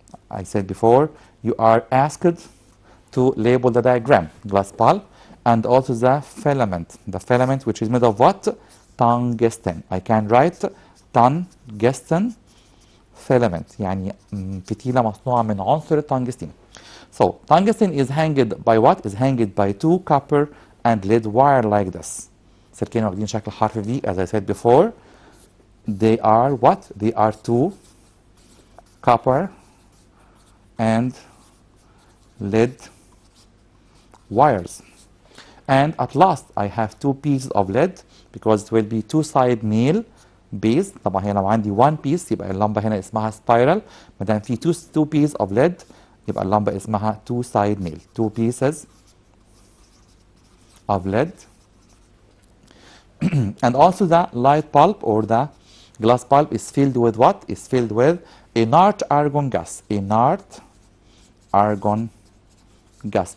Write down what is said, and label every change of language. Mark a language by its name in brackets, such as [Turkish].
[English] I said before, you are asked to label the diagram, glass bulb, and also the filament, which is made of what? Tungsten. I can write tungsten filament [Arabic] يعني فتيلة مصنوعة من عنصر التنجستين. [English] So tungsten is hanged by what? Is hanged by two copper and lead wire like this. [Arabic] سلكين واخدين شكل حرف [English] V, as I said before. They are what? They are two copper and lead wires. And at last I have two pieces of lead because it will be two-side nail base. [Arabic] طبعا هنا لو عندي one piece يبقى اللمبة هنا اسمها spiral. ما دام في [English] two pieces of lead [Arabic] يبقى اللمبة اسمها two-side nail. [English] Two pieces of lead. And also the light bulb or the glass bulb is filled with what? Is filled with inert argon gas. Inert argon gas.